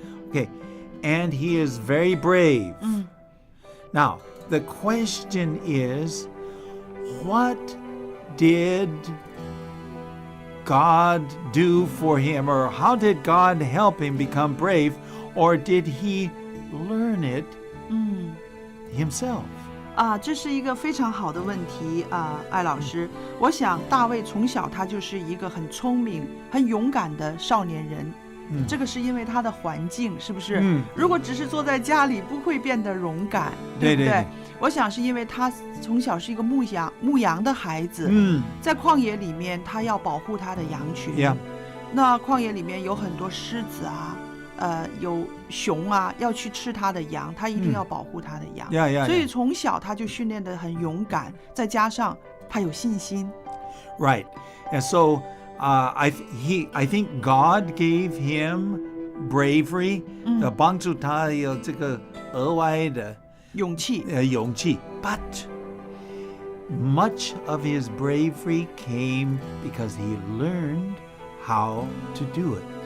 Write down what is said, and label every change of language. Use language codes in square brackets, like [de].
[en] Okay, and he is very brave. Now, the question is, what did God do for him, or how did God help him become brave, or did he learn it himself? [zh] 这是一个非常好的问题艾老师。我想大卫从小他就是一个很聪明、很勇敢的少年人。这个是因为他的环境，是不是？如果只是坐在家里，不会变得勇敢，对不对？对。我想是因为他从小是一个牧羊的孩子，在旷野里面，他要保护他的羊群。那旷野里面有很多狮子啊，有熊啊，要去吃他的羊，他一定要保护他的羊。所以从小他就训练得很勇敢，再加上他有信心。 [en] Right, and so I think God gave him bravery, [zh] 帮助他有这个额外的勇气。 [en] But much of his bravery came because he learned how to do it.